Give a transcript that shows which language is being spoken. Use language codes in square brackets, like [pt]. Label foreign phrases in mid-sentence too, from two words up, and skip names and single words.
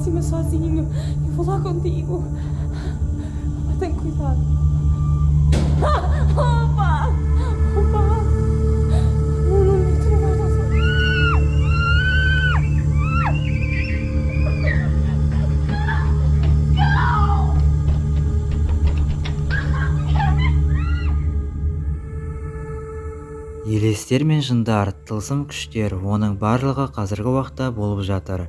[pt] sozinho. Eu vou lá contigo. Opa, tem cuidado. Opa! Opa! Não, tu não vais lá sozinho. [kk] Елестер мен жындар, тылсым күштер, оның барлығы қазіргі уақытта болып жатыр.